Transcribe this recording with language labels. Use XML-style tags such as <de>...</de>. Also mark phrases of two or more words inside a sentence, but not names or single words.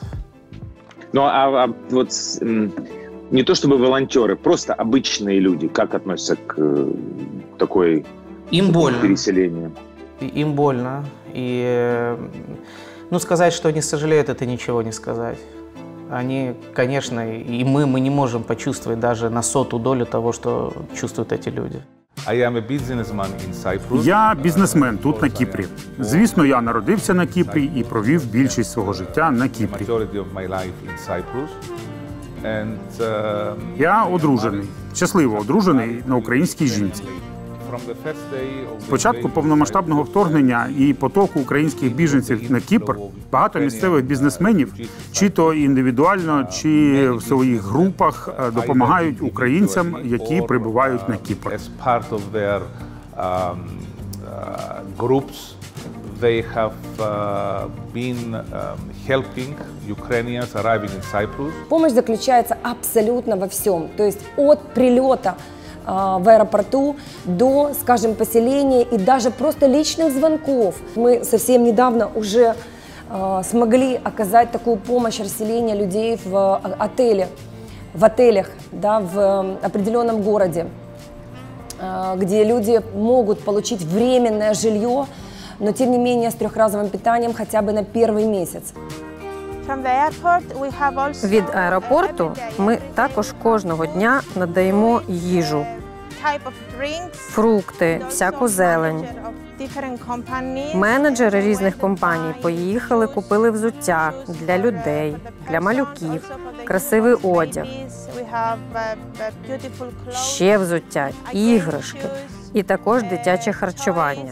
<ru>Ну, а вот не то чтобы волонтеры, просто обычные люди, как относятся к такой переселению? Им больно. И, сказать, что они сожалеют, это ничего не сказать. Они, конечно, и мы не можем почувствовать даже на 100-ю долю того, что чувствуют эти люди.</ru> <uk>Я бізнесмен тут, на Кіпрі. Звісно, я народився на Кіпрі і провів більшість свого життя на Кіпрі. Я одружений, щасливо одружений на українській жінці. З початку повномасштабного вторгнення і потоку українських біженців на Кіпр багато місцевих бізнесменів, чи то індивідуально, чи в своїх групах допомагають українцям, які прибувають на Кіпр.</uk> <en>They have been helping Ukrainians arriving in Cyprus.</en> <ru>Помощь заключается абсолютно во всем, то есть от прилета в аэропорту до, скажем, поселения и даже просто личных звонков. Мы совсем недавно уже смогли оказать такую помощь расселения людей в отелях, да, в определенном городе, где люди могут получить временное жилье, но тем не менее с трехразовым питанием хотя бы на первый месяц.</ru> <uk>Від аеропорту ми також кожного дня надаємо їжу, фрукти, всяку зелень. Менеджери різних компаній поїхали, купили взуття для людей, для малюків, красивий одяг, ще взуття, іграшки і також дитяче харчування.</uk>